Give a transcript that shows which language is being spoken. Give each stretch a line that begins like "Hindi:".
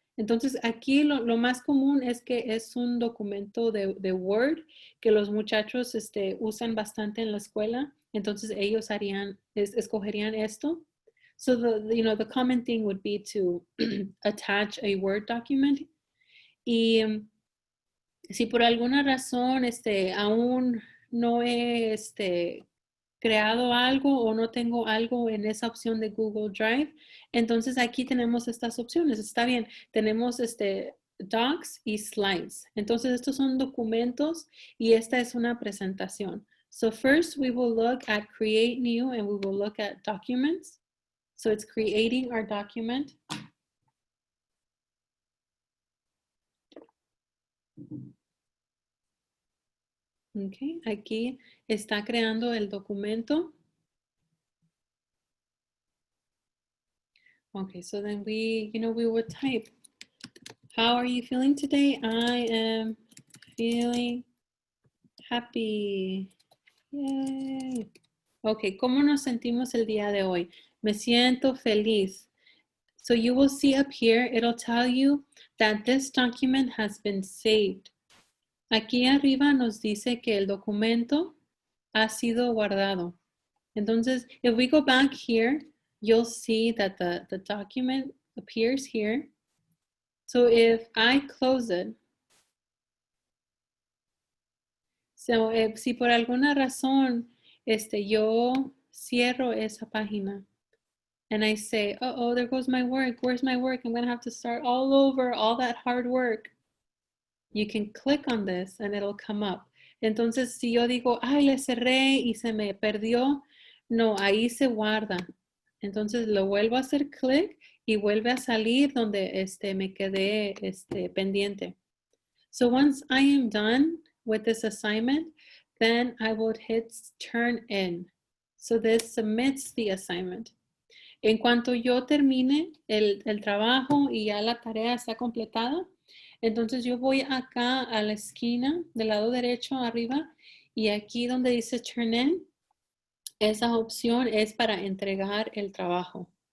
Spanish: Entonces aquí lo más común es que es un documento de Word que los muchachos usan bastante en la escuela. Entonces ellos escogerían esto.
English: So the common thing would be to attach a Word document.
Spanish: Y si por alguna razón aún no he creado algo o no tengo algo en esa opción de Google Drive, entonces aquí tenemos estas opciones. Está bien, tenemos docs y slides. Entonces estos son documentos y esta es una presentación.
English: So first we will look at create new and we will look at documents. So it's creating our document.
Spanish: Okay, aquí está creando el documento.
English: Okay, so then we would type, how are you feeling today? I am feeling happy. Yay.
Spanish: Okay, ¿cómo nos sentimos el día de hoy? Me siento feliz.
English: So you will see up here, it'll tell you that this document has been saved.
Spanish: Aquí arriba nos dice que el documento ha sido guardado. Entonces,
English: if we go back here, you'll see that the document appears here. So if I close it, so
Spanish: si por alguna razón yo cierro esa página
English: and I say, oh, there goes my work, where's my work? I'm gonna have to start all over, all that hard work. You can click on this and it'll come up.
Spanish: Entonces, si yo digo, ay, le cerré y se me perdió, no, ahí se guarda. Entonces, lo vuelvo a hacer clic y vuelve a salir donde me quedé pendiente.
English: So once I am done with this assignment, then I would hit turn in. So this submits the assignment.
Spanish: En cuanto yo termine el trabajo y ya la tarea está completada, entonces yo voy acá a la esquina del lado derecho arriba y aquí donde dice turn in, esa opción es para entregar el trabajo.